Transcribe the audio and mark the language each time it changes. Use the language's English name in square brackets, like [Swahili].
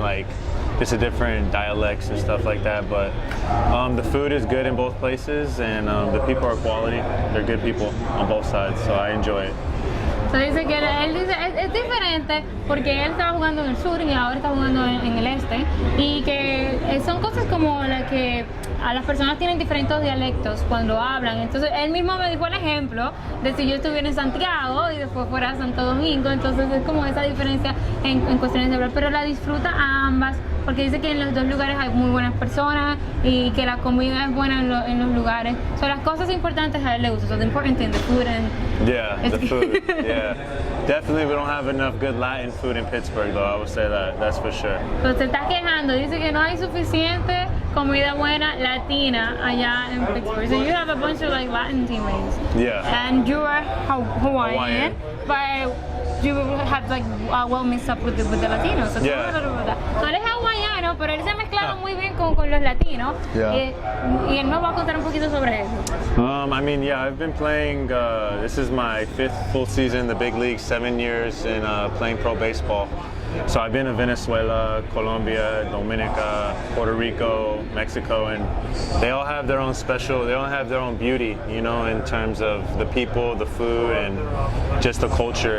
[English] Like it's a different dialects and stuff like that. But the food is good in both places, and the people are quality. They're good people on both sides, so I enjoy it. [Spanish] So dice que él dice es diferente porque él estaba jugando en el sur y ahora está jugando en el este, y que son cosas como las que a las personas tienen diferentes dialectos cuando hablan. Entonces él mismo me dijo el ejemplo de si yo estuviera en Santiago y después fuera a Santo Domingo, entonces es como esa diferencia en cuestiones de hablar, pero la disfruta a ambas porque dice que en los dos lugares hay muy buenas personas y que la comida es buena en los lugares. Son las cosas importantes a él le gusta. [English] So the important thing, the food and the food. Yeah, definitely we don't have enough good Latin food in Pittsburgh, though. I would say that's for sure. [Spanish] Pero se está quejando, dice que no hay suficiente comida buena latina allá en Pittsburgh. [English] So you have a bunch of like Latin teammates. Yeah. And you are Hawaiian, but you have like well mixed up with the Latinos. So yeah. [Spanish] So él es hawaiano, pero él se ha mezclado muy bien con los latinos. [English] Yeah. [Spanish] Y él nos va a contar un poquito sobre eso. [English] I mean, yeah, I've been playing, this is my 5th full season in the big league, 7 years in playing pro baseball. So I've been in Venezuela, Colombia, Dominica, Puerto Rico, Mexico, and they all have their own they all have their own beauty, in terms of the people, the food, and just the culture.